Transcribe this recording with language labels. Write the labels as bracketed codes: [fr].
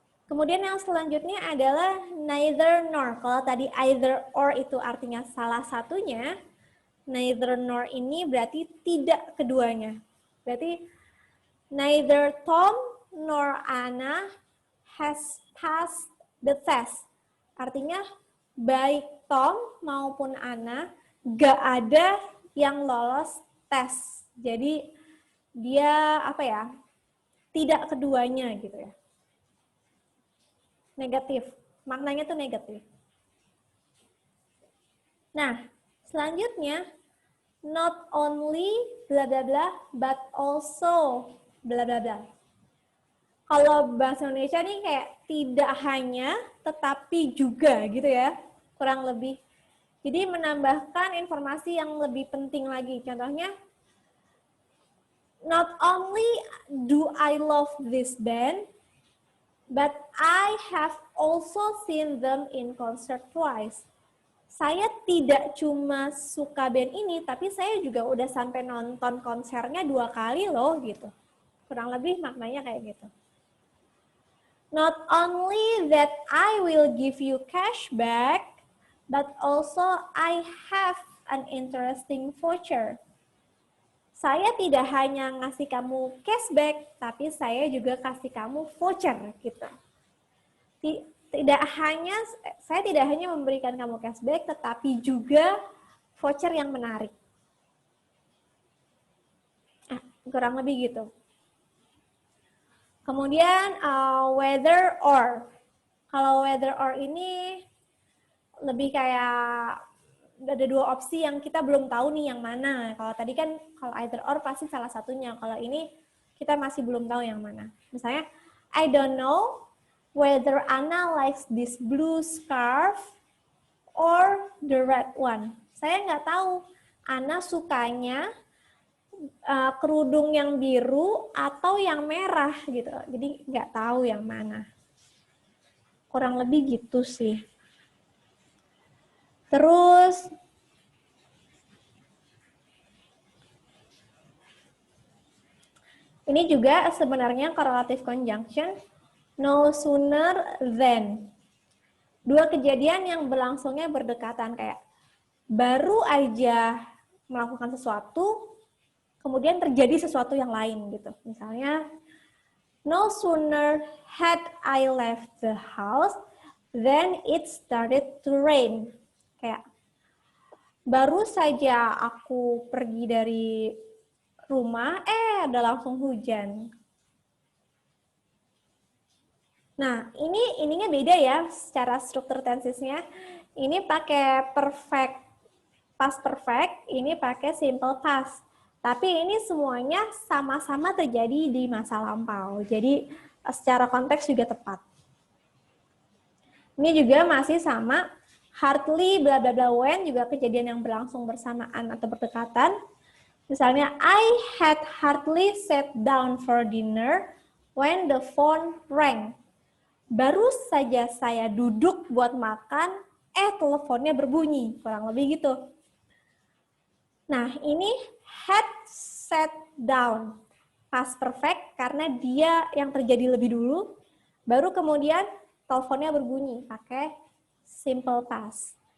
[id] Kemudian yang selanjutnya adalah neither nor. Kalau tadi either or itu artinya salah satunya, neither nor ini berarti tidak keduanya. Berarti [en] neither Tom nor Anna has passed the test. [id] Artinya baik Tom maupun Anna gak ada yang lolos tes. Jadi dia tidak keduanya gitu ya. Negatif. Maknanya tuh negatif. Nah, selanjutnya not only bla bla bla but also bla bla bla. Kalau bahasa Indonesia nih kayak tidak hanya tetapi juga gitu ya. Kurang lebih. Jadi menambahkan informasi yang lebih penting lagi. Contohnya [en] not only do I love this band, but I have also seen them in concert twice. [id] Saya tidak cuma suka band ini, tapi saya juga udah sampai nonton konsernya 2 kali loh gitu. Kurang lebih maknanya kayak gitu. [en] Not only that I will give you cash back, but also I have an interesting voucher. [id] Saya tidak hanya ngasih kamu cashback, tapi saya juga kasih kamu voucher gitu. Saya tidak hanya memberikan kamu cashback, tetapi juga voucher yang menarik. Kurang lebih gitu. Kemudian whether or. Kalau whether or ini lebih kayak ada 2 opsi yang kita belum tahu nih yang mana. Kalau tadi kan kalau either or pasti salah satunya. Kalau ini kita masih belum tahu yang mana. Misalnya, [en] I don't know whether Anna likes this blue scarf or the red one. [id] Saya nggak tahu Anna sukanya kerudung yang biru atau yang merah gitu. Jadi nggak tahu yang mana. Kurang lebih gitu sih. Terus ini juga sebenarnya correlative conjunction, no sooner than. 2 kejadian yang berlangsungnya berdekatan, kayak baru aja melakukan sesuatu, kemudian terjadi sesuatu yang lain gitu. Misalnya, [en] no sooner had I left the house, then it started to rain. [id] Kayak baru saja aku pergi dari rumah, ada langsung hujan. Nah, ininya beda ya secara struktur tensesnya. Ini pakai perfect, past perfect, ini pakai simple past. Tapi ini semuanya sama-sama terjadi di masa lampau. Jadi secara konteks juga tepat. Ini juga masih sama, hardly bla bla bla when juga kejadian yang berlangsung bersamaan atau berdekatan. Misalnya, [en] I had hardly sat down for dinner when the phone rang. [id] Baru saja saya duduk buat makan, teleponnya berbunyi. Kurang lebih gitu. Nah, ini had sat down. Past perfect karena dia yang terjadi lebih dulu, baru kemudian teleponnya berbunyi pakai simple past.